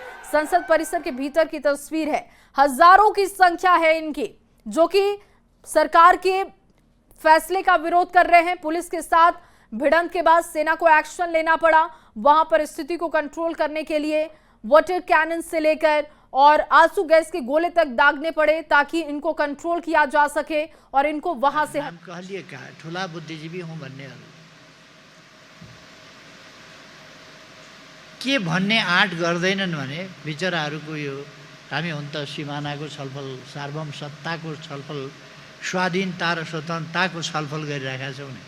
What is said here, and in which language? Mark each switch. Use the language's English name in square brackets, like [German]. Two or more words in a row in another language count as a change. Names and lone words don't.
[Hindi] संसद परिसर के भीतर की तस्वीर है। हजारों की संख्या है इनकी, जो कि सरकार के फैसले का विरोध कर रहे हैं। पुलिस के साथ भिड़ंत के बाद सेना को एक्शन लेना पड़ा। वहां पर स्थिति को कंट्रोल करने के लिए वाटर कैनन से लेकर और आंसू गैस के गोले तक दागने पड़े ताकि इनको कंट्रोल किया जा सके और इनको वहां से [Nepali] कहलिए का ठुला बुद्धिजीवी हूं भन्ने के भन्ने आँट गर्दैनन् भने बिचराहरूको यो हामी हुन त सिमानाको छलफल, सार्वभौम सत्ताको छलफल, स्वाधीनता र स्वतन्त्रताको छलफल गरिरहेका छौँ नि।